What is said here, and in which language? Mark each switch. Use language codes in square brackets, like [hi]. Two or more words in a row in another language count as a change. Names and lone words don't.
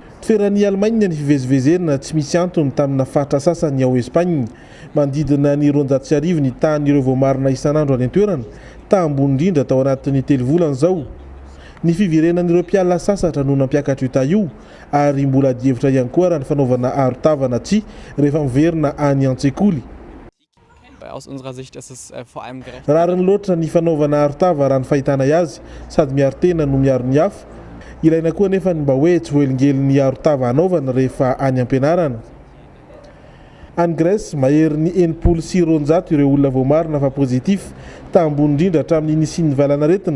[mg] toeran'ny Allemagne ny fivezivezerina tsy misy antony tamina fatra sasany ao Espagne mandidina ny 200 ny tahan'ireo voamarina isan'andro any an-toerana tambony indrindra tao anatin'ny 3 volana zao. Ny fivirenan'ireo mpiala sasatra no nampiakatra io taio ary mbola dievitra ihany koa raha ny fanaovana arotavana tsy rehefa miverina any an-tsekoly. [de] Aus unserer Sicht ist es vor allem gerecht. [mg] Rariny loatra ny fanaovana arotava raha ny fahitana azy sady miaro tena no miaro ny hafa. Ilaina koa nefa mba hoe tsy voelingely ny arotava anaovana rehefa any am-pianarana. Any Grèce mahery ny 76 ireo olona voamarina fa pozitif tambony indrindra hatramin'ny nisian'ny valanaretina.